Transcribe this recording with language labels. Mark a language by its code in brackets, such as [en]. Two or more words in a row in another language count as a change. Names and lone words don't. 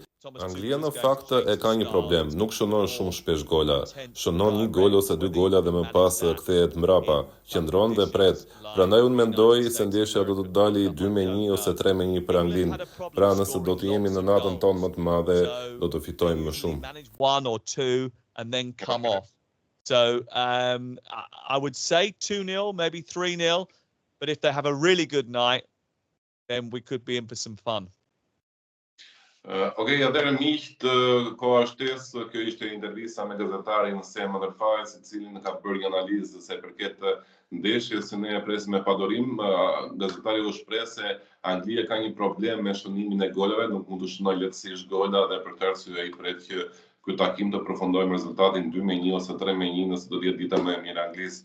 [sq] Anglia në fakt e ka një problem, nuk shënon shumë shpesh gola. Shënon një gol ose 2 gola dhe më pas kthehet mbrapa, qëndron dhe pret. Prandaj unë mendoj se ndeshja do të dali 2-1 ose 3-1 për Anglinë. Pra nëse do të jemi në natën tonë më të madhe, do të fitojmë më shumë. [en] 1 or 2 and then come off. So I would say 2-0, maybe 3-0, but if they have a really good night, then we could be in for some fun. [sq] Okej, atëherë miqtë, koha shtesë, kjo ishte intervista me gazetarin Sem Ëndërfajës, i cili në ka bërë një analizë se përket ndeshjes që ne e presim me padorim. Gazetari u shpreh se Anglia ka një problem me shënimin e golave, nuk mund të shënojë lehtësisht gola dhe për këtë arsye ai pret që ky takim të përfundojmë rezultatin 2-1 ose 3-1 nëse do të jetë dita më e mirë Anglisë.